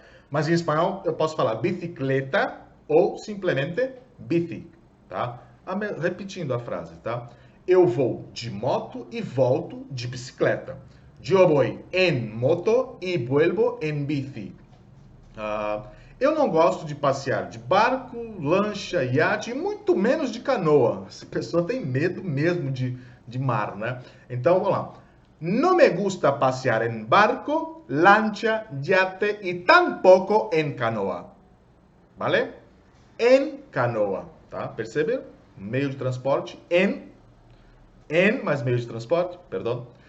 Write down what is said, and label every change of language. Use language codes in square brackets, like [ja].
[pt] Mas em espanhol eu posso falar bicicleta ou simplesmente bici, tá? Repetindo a frase, tá? Eu vou de moto e volto de bicicleta. [es] Yo voy en moto y vuelvo en bici. [pt] Eu não gosto de passear de barco, lancha, iate e muito menos de canoa. Essa pessoa tem medo mesmo de mar, né? Então, vamos lá. [es] No me gusta pasear en barco, lancha, yate y tampoco en canoa. Vale? En canoa, [pt] tá? Perceberam? Meio de transporte, mais meio de transporte, perdão.